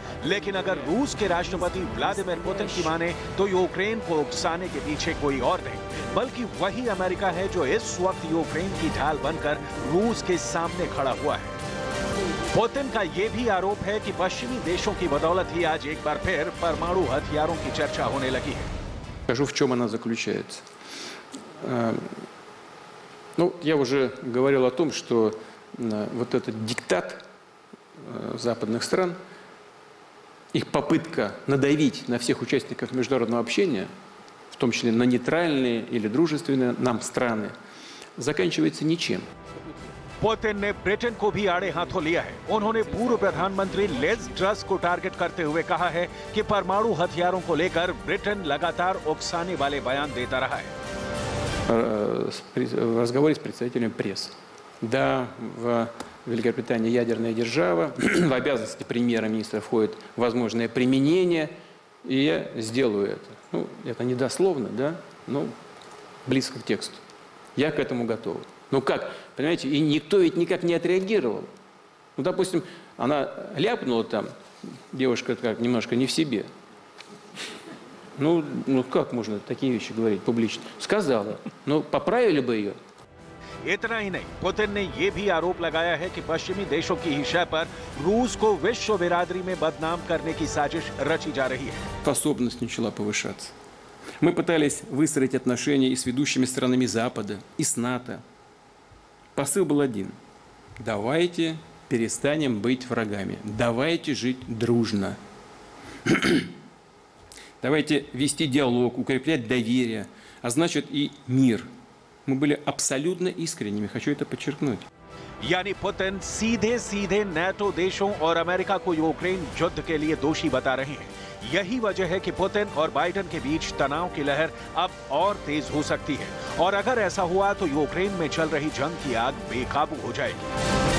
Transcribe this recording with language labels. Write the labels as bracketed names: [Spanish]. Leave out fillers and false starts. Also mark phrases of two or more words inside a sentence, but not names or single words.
[Hindi] लेकिन अगर रूस के राष्ट्रपति व्लादिमीर पुतिन की माने तो यूक्रेन को उकसाने के पीछे कोई और नहीं बल्कि वही अमेरिका है जो इस वक्त यूक्रेन की ढाल बनकर रूस के सामने खड़ा हुआ है। पुतिन का यह भी आरोप है कि पश्चिमी देशों की बदौलत ही आज एक बार फिर परमाणु हथियारों की चर्चा होने लगी है। [Russian] Скажу, в чем она заключается. Ну, я уже говорил о том, что вот этот диктат западных стран, их попытка надавить на всех участников международного общения, в том числе на нейтральные или дружественные нам страны, заканчивается ничем. [Hindi] पुतिन ने ब्रिटेन को भी आड़े हाथों लिया है। उन्होंने पूर्व प्रधानमंत्री लिज ट्रस को टारगेट करते हुए कहा है कि परमाणु हथियारों को लेकर ब्रिटेन लगातार उकसाने वाले बयान देता रहा है। [Russian] В разговоре с представителями прессы. Да, в Великобритании ядерная держава, в обязанности премьера-министра входит возможное применение, и я сделаю это. Ну, это не дословно, да, но близко к тексту. Я к этому готов. Ну как, понимаете, и никто ведь никак не отреагировал. Ну, допустим, она ляпнула там, девушка как немножко не в себе. Ну как можно такие вещи говорить публично? Сказала, но поправили бы ее. [Hindi] इतना ही नहीं, पुतिन ने यह भी आरोप लगाया है कि पश्चिमी देशों की ही शय पर रूस को विश्व बिरादरी में बदनाम करने की साजिश रची जा रही है। [Russian] Способность начала повышаться. Мы пытались выстроить отношения и с ведущими странами Запада, и с НАТО. Посыл был один. Давайте перестанем быть врагами. Давайте жить дружно. Давайте вести диалог, укреплять доверие, а значит и мир. Мы были абсолютно искренними, хочу это подчеркнуть. [Hindi] यानी पुतिन सीधे सीधे नेटो देशों और अमेरिका को यूक्रेन युद्ध के लिए दोषी बता रहे हैं। यही वजह है कि पुतिन और बाइडेन के बीच तनाव की लहर अब और तेज हो सकती है और अगर ऐसा हुआ तो यूक्रेन में चल रही जंग की आग बेकाबू हो जाएगी।